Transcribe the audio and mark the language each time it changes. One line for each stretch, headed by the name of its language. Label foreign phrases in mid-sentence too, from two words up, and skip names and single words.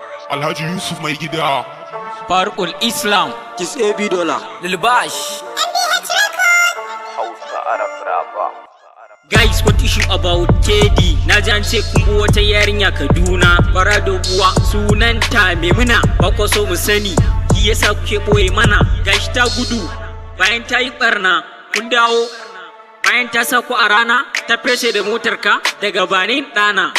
Hausa: Alhaji Yusuf Mai Gida. Farukul Islam. Kis A B Dollar. Lil Bash.
English: Hausa Arab Rapper. Guys, what issue about K D?
Hausa: Na ji an ce kun bi wata yarinya Kaduna, fara doguwa, sunanta Maimuna. Ba kwa so mu sani, shi yasa kuke ɓoye mana. Gashi ta gudu, bayan ta yi ɓarna, kun dawo. Bayan ta sa ku a rana, ta feshe da motarka daga Bani Ɗana.